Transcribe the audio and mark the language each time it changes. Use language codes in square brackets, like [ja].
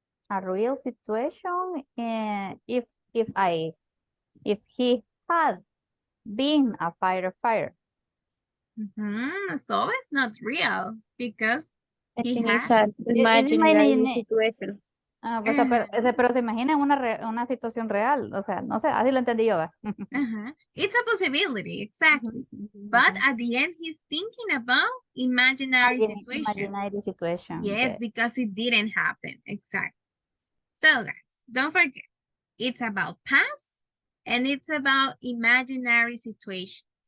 [en] A real situation, and if he has been a firefighter. So it's not real because I he think it's had. an imaginary situation. [es] Pero se imagina una situación real, o sea, no sé, así lo entendí yo. [en] It's a possibility, exactly. But at the end, he's thinking about imaginary situation. Imaginary situation. Yes, because it didn't happen, exactly. So guys, don't forget, it's about past and it's about imaginary situations.